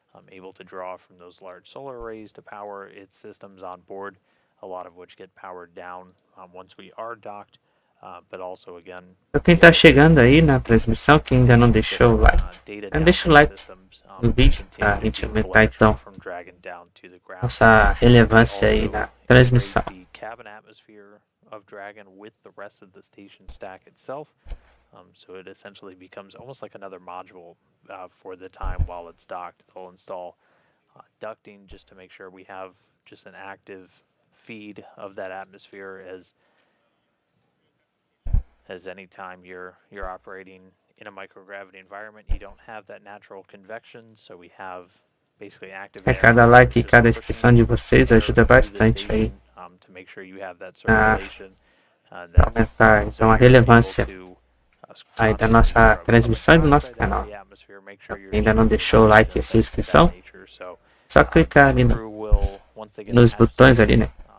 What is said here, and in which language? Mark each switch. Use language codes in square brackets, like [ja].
[en] Able to draw from those large solar arrays to power its systems on board, a lot of which get powered down once we are docked, but also again. [pt] Para quem está chegando aí na transmissão, que ainda não deixou o like, deixa o like no vídeo para a gente aumentar então nossa relevância aí na transmissão. [en] Cabin atmosphere of Dragon with the rest of the station stack itself, so it essentially becomes almost like another module for the time while it's docked. They'll install ducting just to make sure we have just an active feed of that atmosphere as any time you're operating in a microgravity environment, you don't have that natural convection, so we have basically active. [pt] Cada like e cada inscrição de vocês ajuda bastante aí [en] to make sure you have that circulation. [pt] aumentar então a relevância aí da nossa transmissão e do nosso canal. Ainda não deixou o like e sua inscrição? Só clicar ali nos botões ali, né?